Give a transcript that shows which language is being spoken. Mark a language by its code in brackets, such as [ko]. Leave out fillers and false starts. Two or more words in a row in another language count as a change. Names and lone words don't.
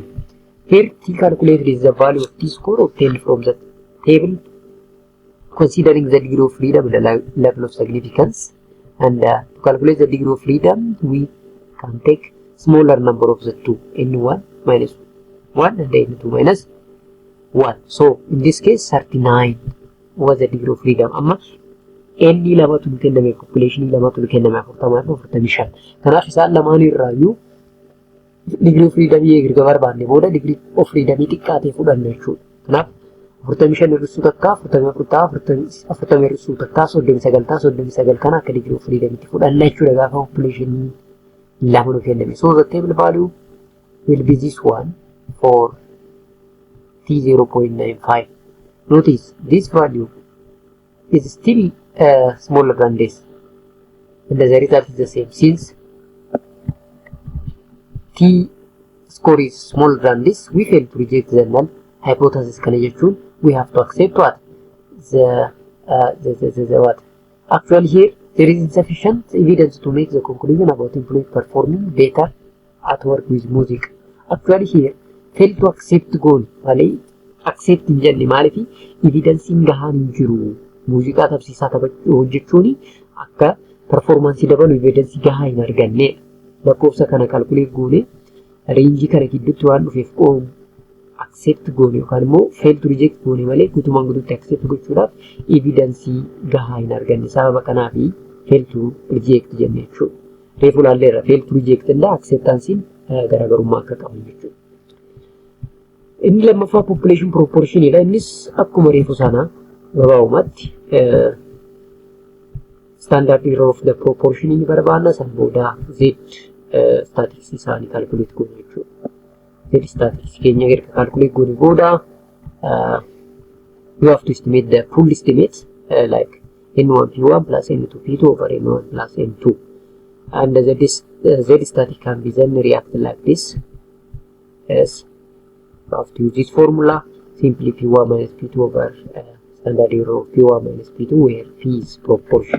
[en] Here T calculated is the value of t-score obtained from the table considering the degree of freedom and the level of significance. And to calculate the degree of freedom, we can take smaller number of the two, n1 minus 1 and n2 minus 1. So in this case 39 was the degree of freedom. [om] Amma n lamatu kenname population lamatu kenname 45. Kanaaf isaan lamaan irraayyuu [en] degree of freedom [om] eegaa barbaanne booda [en] degree of freedom [om] xiqqaatee fudhanna jechuudha. Kanaaf 45 irruu takka 40 irruu takka 39 kana akka [en] degree of freedom [om] itti fudhanna jechuudha gaafa population lamatu kenname. [en] So the table value will be this one for t 0.95. Notice this value is still smaller than this, and the result is the same. Since t score is smaller than this, we fail to reject the null hypothesis. We have to accept what the what actually here there is insufficient evidence to make the conclusion about employees performing better at work with music. Actually here fail to accept [om] goal malee accept hin jenne maaliif evidence hin gahaan hin jiru. Muuziqaa taphsiisaa hojjechuun akka performance dabalu evidence gahaa hin arganne. Lakkoofsa kana calculate goone range kana gidduutti waan dhufeef accept goone yookaan immoo [en] fail to reject [om] goone malee guutumaan guutuutti accept gochuudhaaf evidence gahaa hin arganne. Sababa kanaaf [en] fail to reject [om] jenne jechuudha. Reefu laalleerra [en] fail to reject [om] inda acceptance garaagarummaa akka qabu jechuudha. Inni lammaffaa [en] population proportion [om] dha. Innis akkuma reefu sana gabaabumatti [en] standard error of the proportion [om] in barbaanna san booda [en] z statistics [om] isaanii calculate goone jechuudha. [en] Z statistics [om] keenya erga calculate goone booda [en] you have to estimate the full estimate like n1 p1 plus n2 p2 over n1 plus n2, and the z static can be then reacted like this. Yes, you have to use this formula, simply p1 minus p2 over standard error of p1 minus p2 where p is proportion.